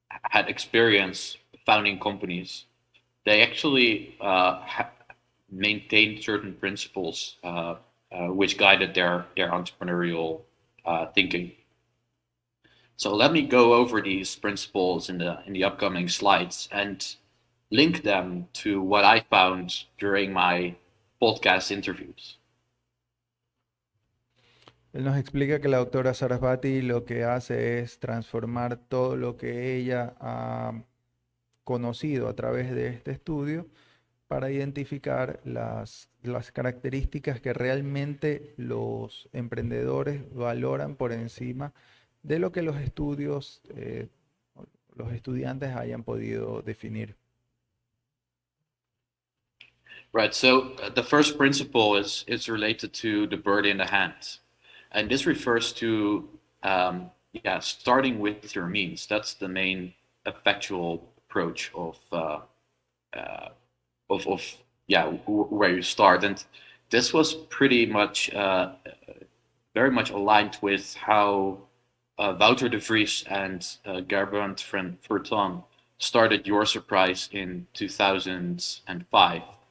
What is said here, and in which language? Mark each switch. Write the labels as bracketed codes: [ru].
[en] had experience founding companies, they actually maintained certain principles which guided their entrepreneurial thinking. So let me go over these principles in the upcoming slides and link them to what I found during my podcast interviews. [es] Él nos explica que la doctora Sarasvati lo que hace es transformar todo lo que ella ha conocido a través de este estudio para identificar las características que realmente los emprendedores valoran por encima de lo que los estudios los estudiantes hayan podido definir. [en] Right. So the first principle is related to the bird in the hand, and this refers to starting with your means. That's the main effectual approach of where you start, and this was pretty much very much aligned with how Wouter de Vries and Gerbrand van Verton started Your Surprise in 2005.